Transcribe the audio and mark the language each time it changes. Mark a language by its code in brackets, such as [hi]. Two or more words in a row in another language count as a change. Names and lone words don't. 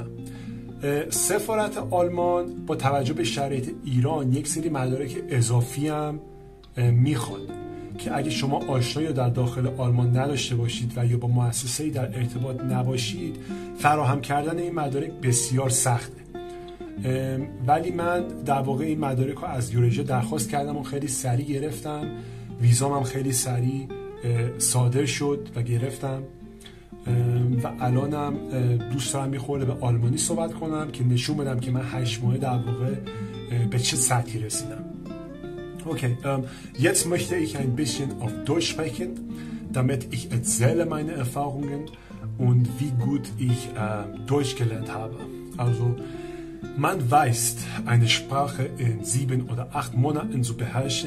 [fa] سفارت آلمان با توجه به شرایط ایران یک سری مدارک اضافی هم میخواد که اگه شما آشنایی در داخل آلمان نداشته باشید و یا با مؤسسه‌ای در ارتباط نباشید فراهم کردن این مدارک بسیار سخته، ولی من در واقع این مدارک رو از یوریجیا درخواست کردم و خیلی سریع گرفتم. ویزام هم خیلی سریع صادر شد و گرفتم و الانم دوست دارم میخوره به آلمانی صحبت کنم که نشون بدم که من 8 ماه در واقع به چه سطحی رسیدم. [de] Okay, jetzt möchte ich ein bisschen auf Deutsch sprechen, damit ich erzähle meine Erfahrungen und wie gut ich Deutsch gelernt habe. Also, man weiß, eine Sprache in 7 oder 8 Monaten zu beherrschen.